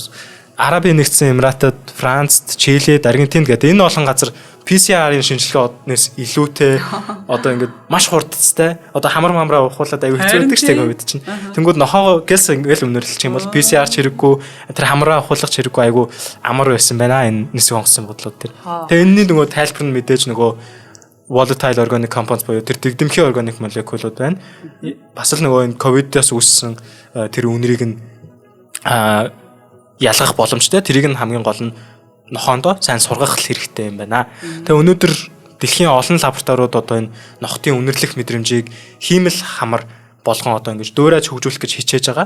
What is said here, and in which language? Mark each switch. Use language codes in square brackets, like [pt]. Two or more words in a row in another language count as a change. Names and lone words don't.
[mn] Арабын нэгдсэн Эмиратад, Францд, Чилид, Аргентинд гэдэг энэ олон газар PCR-ын шинжилгээнээс илүүтэй одоо ингээд маш хурдцтай. Одоо хамраа ухуулаад аюу хэцүү байдаг ч тийм үед чинь. Тэнгүүд нохоо гэлс ингээл үнэрлэлчих юм бол PCR ч хэрэггүй, тэр хамраа ухуулах ч хэрэггүй аюу амар байсан байна энэ нисэх онгоцны бодлууд тэр. Тэгээ энэний нөгөө тайлбар нь мэдээж нөгөө [en] volatile organic compounds [mn] буюу тэр дэгдэмхий organic молекулууд байна. Бас л нөгөө энэ ковидоос үүссэн тэр үнэрийг нь ялгах боломжтой. Тэрийг нь хамгийн гол нь нохоондоо сайн сургах хэрэгтэй юм байна. Тэгээ өнөөдөр дэлхийн олон лабораториуд одоо энэ нохтын үнэрлэх мэдрэмжийг хиймэл хамар болгон одоо ингэж дөөрэж хөгжүүлэх гэж хичээж байгаа.